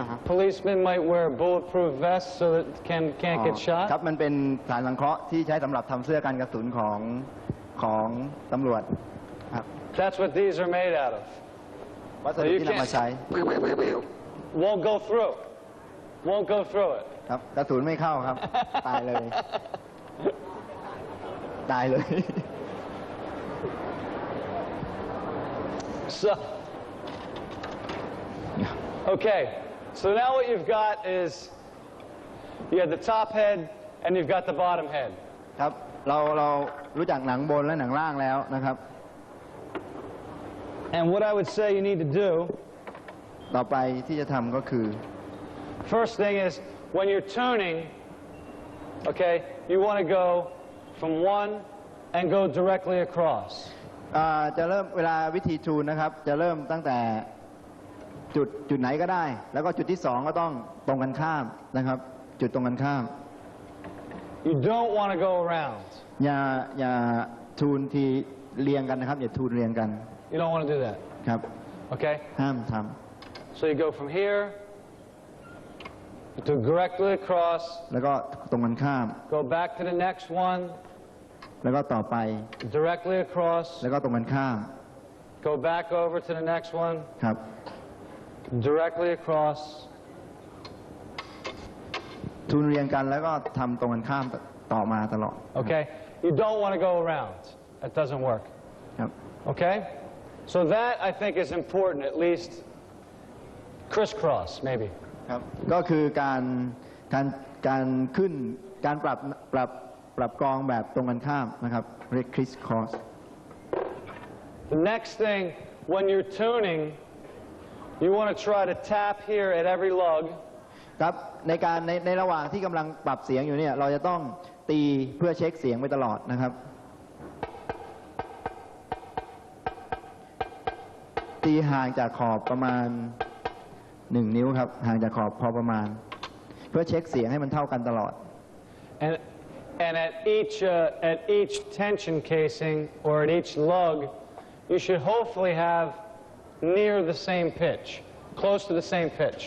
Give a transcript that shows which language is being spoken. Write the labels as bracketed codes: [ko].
[en] Policemen might wear bulletproof vests so that can't get [th] ครั [en] shot. [th] บมันเป็นสารสังเคราะห์ที่ใช้สำหรับทำเสื้อกันกระสุนของตำรวจครับ [en] That's what these are made out of. [th] วัสดุที่นำมาใช้ [en] Won't go through. Won't go through it. [th] ครับกระสุนไม่เข้าครับ ตายเลย ตายเลย [en] So, okay. So now what you've got is you have the top head and you've got the bottom head. [th] ครับเรารู้จักหนังบนและหนังล่างแล้วนะครับ [en] And what I would say you need to do, [th] ต่อไปที่จะทำก็คือ [en] first thing is when you're turning, okay, you want to go from one and go directly across. [th] จะเริ่มเวลาวิธีทูนนะครับจะเริ่มตั้งแต่จุดไหนก็ได้ แล้วก็จุดที่สองก็ต้องตรงกันข้ามนะครับจุดตรงกันข้าม [en] You don't want to go around. [th] อย่าทูนทีเรียงกันนะครับอย่าทูนเรียงกัน [en] You don't want to do that. [th] ครับ [en] Okay? [th] ห้ามท [en] So you go from here to directly across, [th] ำแล้วก็ตรงกันข้าม [en] go back to the next one, [th] แล้วก็ต่อไป [en] directly across, [th] แล้วก็ตรงกันข้าม [en] go back over to the next one, [th] ครับ [en] directly across. [th] ทูนเรียงกันแล้วก็ทำตรงกันข้ามต่อมาตลอด [en] Okay? You don't want to go around. That doesn't work. [th] ครับ [en] Okay? So that, I think, is important, at least crisscross, maybe. [th] ครับก็คือการขึ้นการปรับกลองแบบตรงกันข้ามนะครับเรียก crisscross. [en] The next thing, when you're tuning, you want to try to tap here at every lug. [th] ครับในระหว่างที่กำลังปรับเสียงอยู่เนี่ยเราจะต้องตีเพื่อเช็คเสียงไปตลอดนะครับตีห่างจากขอบประมาณ1 นิ้วครับห่างจากขอบพอประมาณเพื่อเช็คเสียงให้มันเท่ากันตลอด [en] And at each tension casing or at each lug, you should hopefully have near the same pitch, close to the same pitch.